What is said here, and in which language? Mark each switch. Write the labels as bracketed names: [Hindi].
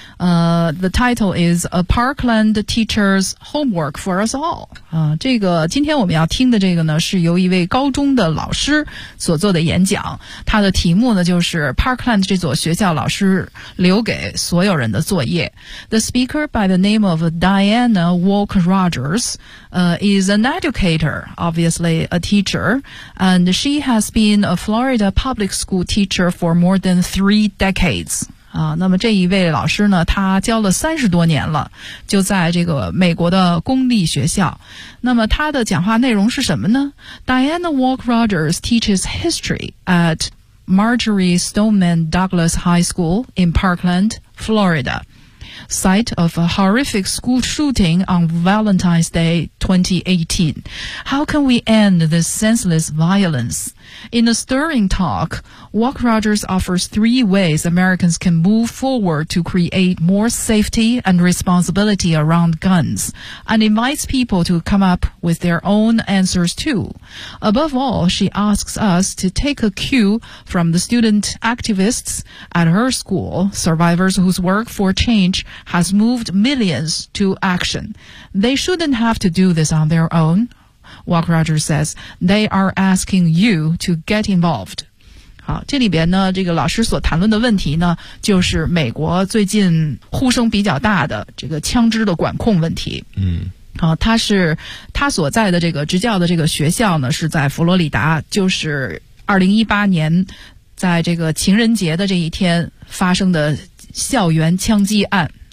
[English] The title is A Parkland Teacher's Homework for Us All. [Chinese] 这个今天我们要听的这个呢，是由一位高中的老师所做的演讲，他的题目呢就是 Parkland 这所学校老师留给所有人的作业。 [English] The speaker by the name of Diana Walker Rogers, is an educator, obviously a teacher, and she has been a Florida public school teacher for more than 3 decades. [Chinese] 那么这一位老师呢，他教了30多年了，就在这个美国的公立学校。那么他的讲话内容是什么呢？ [English] Diana Walker Rogers teaches history at Marjorie Stoneman Douglas High School in Parkland, Florida, site of a horrific school shooting on Valentine's Day 2018. How can we end this senseless violence? In a stirring talk, Walker Rogers offers 3 ways Americans can move forward to create more safety and responsibility around guns, and invites people to come up with their own answers too. Above all, she asks us to take a cue from the student activists at her school, survivors whose work for change has moved millions to action. They shouldn't have to do this on their own. Walker Rogers says, they are asking you to get involved. [Chinese] 好，这里边呢，这个老师所谈论的问题呢，就是美国最近呼声比较大的这个枪支的管控问题。嗯，好，他所在的这个执教的这个学校呢，是在佛罗里达，就是2018年在这个情人节的这一天发生的校园枪击案。